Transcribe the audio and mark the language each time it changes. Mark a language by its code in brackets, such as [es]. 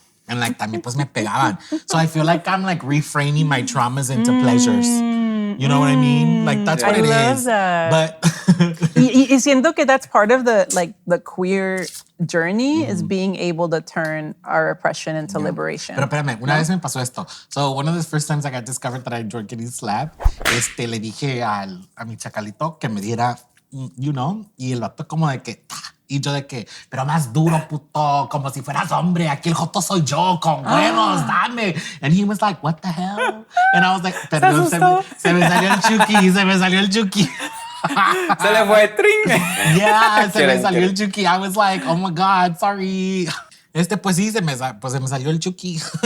[en] And like [es] también pues me pegaban. [en] So I feel like I'm like reframing my traumas into pleasures. You know what I mean? Like that's what I it love is. that. But [es] Y siento que [en] that's part of the queer journey is being able to turn our oppression into liberation. [es] Pero espérame, una vez me pasó esto. [en] So one of the first times I got discovered that I enjoyed getting slapped, [es] le dije a mi chacalito que me diera, [en] you know, [es] y el vato como de que, ta, y yo de que, pero más duro, puto, como si fueras hombre, aquí el joto soy yo, con huevos, dame. [en] And he was like, what the hell? And I was like, [es] perdón, se me salió el chuki. Se le fue, tring. Yeah, se me salió el chuki. [en] I was like, oh my God, sorry. [es] Pues sí, se me salió el chuki.